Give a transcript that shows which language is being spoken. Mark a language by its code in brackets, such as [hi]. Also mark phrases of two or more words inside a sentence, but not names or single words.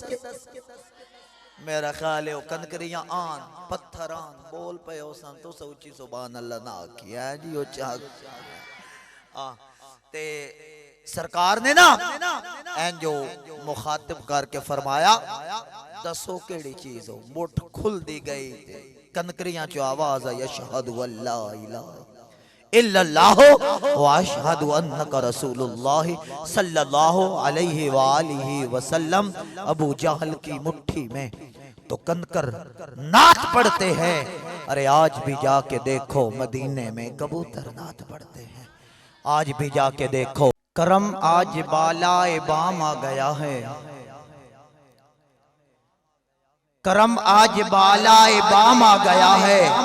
[pa] میرا خیال ہے او کنکریاں آن پتھر آن بول پے ہو سن تو سوچی سبحان اللہ نا کیا جی. او تے سرکار نے نا جو مخاطب کرکے فرمایا، دسو کیہڑی چیز ہو. مٹھ کھل دی گئی، کنکریاں چوں آواز آئی, [ar] أشهد أن لا إله إلا الله وأشهد أنك رسول الله صلى الله عليه وآله وسلم. [ur] ابو جہل کی مٹھی میں تو کنکر نعت پڑھتے ہیں. ارے آج بھی جا کے دیکھو مدینے میں کبوتر نعت پڑھتے ہیں. آج بھی جا کے دیکھو، کرم آج بالائے بام آ گیا ہے. کرم آج بالائے بام آ گیا ہے.